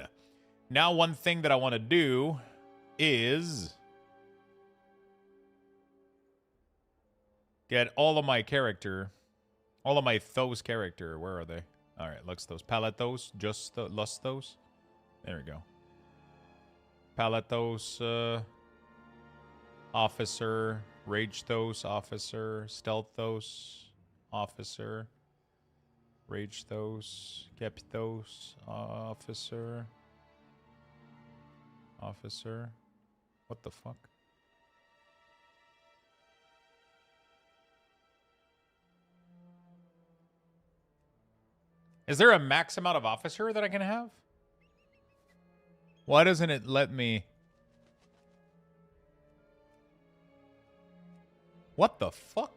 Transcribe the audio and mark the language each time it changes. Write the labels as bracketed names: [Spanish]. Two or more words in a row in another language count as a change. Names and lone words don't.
[English] Now, one thing that I want to do is get all of my Thos character. Where are they? All right, Luxthos. Palathos, just Lusthos. There we go. Palathos, Officer, Ragethos, Officer, Stealthos, Officer, Ragethos, Gepthos, Officer, Officer. What the fuck? Is there a max amount of officer that I can have? Why doesn't it let me? What the fuck?